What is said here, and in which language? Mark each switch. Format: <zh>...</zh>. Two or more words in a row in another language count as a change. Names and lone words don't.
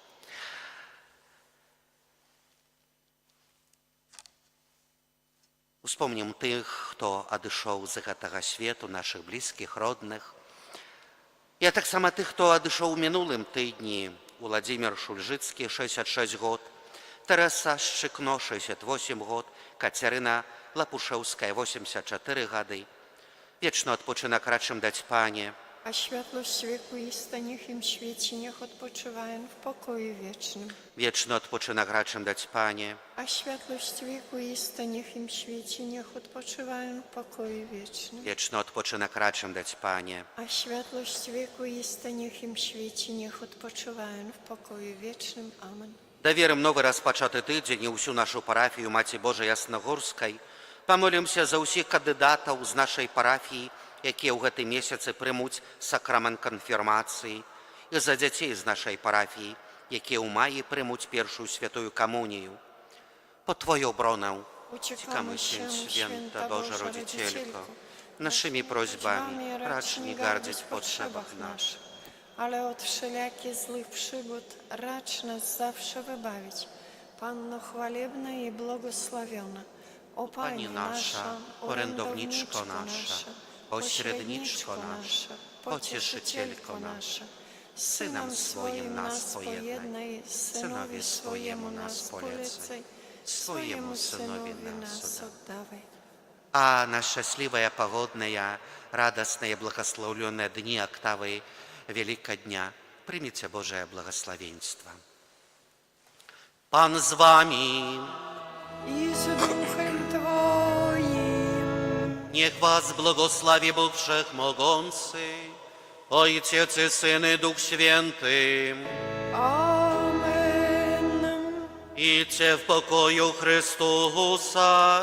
<be>Успомнім тых, хто адышоў з гэтага свету, нашых блізкіх, родных. Я таксама тых, хто адышоў у мінулым тыдні. Уладзімір Шульжыцкі, 66 год, Тэрэса Шчыкно, 68 год, Кацярына Лапушэўская, 84 гады.</be> <pl>Wieczny odpoczynek raczym dać, Panie. A światłość wieku ista niech im świeci, niech odpoczywają w pokoju wiecznym. Wieczny odpoczynek raczym dać, Panie. A światłość wieku ista niech im świeci, niech odpoczywają w pokoju wiecznym. Wieczny odpoczynek raczym dać, Panie. A światłość wieku ista niech im świeci, niech odpoczywają w pokoju wiecznym. Amen.</pl> <be>Даверым новы распачаты тыдзень і ўсю нашу парафію Маці Божай Яснагорскай. Памолімся за ўсіх кандыдатаў з нашай парафіі, якія ў гэтым месяцы прымуць сакрамент канфірмацыі, і за дзяцей з нашай парафіі, якія ў маі прымуць першую святую камунію.</be> <pl>Pod Twoją обронę uciekamy się, święta Boża Rodzicielko, naszymi prośbami racz nie gardzić w potrzebach naszych, ale od wszelakie złych przygód racz nas zawsze wybawić. Panno chwalebna i błogosławiona, o Pani nasza, orędowniczko nasza, pośredniczko nasza, pocieszycielko nasza, z Synem swoim nas pojednaj, Synowi swojemu nas polecaj, swojemu Synowi nas oddawaj.</pl> <ru>А на счастливые, погодные, радостные, благословленные дни октавы Великодня примите Божие благословенство.</ru> <be>Пан з вами.</be> <pl>I z duchem Twoim. Niech was błogosławi Bóg Wszechmogący, Ojciec i Syn i Duch Święty. Amen. Idźcie w pokoju Chrystusa.</pl>